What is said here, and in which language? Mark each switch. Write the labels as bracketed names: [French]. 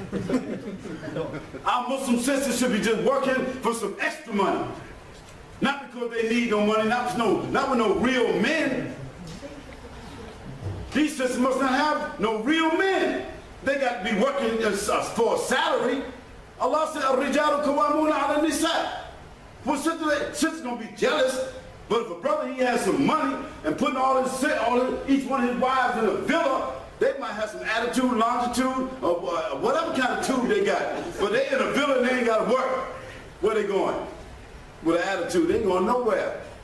[English] Our Muslim sisters should be just working for some extra money. Not because they need no money, not with no real men. These sisters must not have no real men. They got to be working for a salary. Allah said, [Arabic] الرِّجَالُ قَوَّامُونَ عَلَى النِّسَاءِ. [English] Well, sister's going to be jealous, but if a brother, he has some money and putting each one of his wives in a villa, they might have some attitude, longitude, or whatever kind of tube they got. But they in a villa and they ain't got to work. Where they going? With an attitude, they ain't going nowhere.